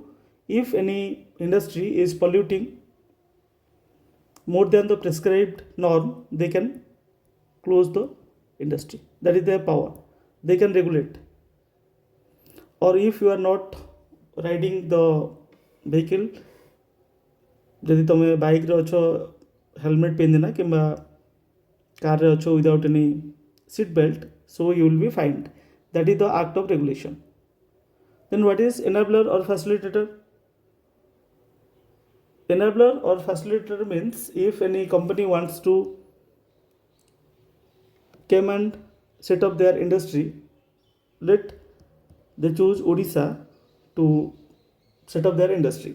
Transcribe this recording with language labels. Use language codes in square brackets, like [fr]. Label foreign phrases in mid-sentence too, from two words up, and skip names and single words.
[en] If any industry is polluting more than the prescribed norm, they can close the industry. That is their power. They can regulate. Or if you are not riding the vehicle, [or] ଯଦି ତୁମେ ବାଇକ୍ରେ ଅଛ ହେଲମେଟ୍ ପିନ୍ଧିନା କିମ୍ବା କାର୍ରେ ଅଛ [en] without any seat belt, so you will be fined. That is the act of regulation. Then what is enabler or facilitator? Enabler or facilitator means if any company wants to come and set up their industry, let they choose Odisha to set up their industry.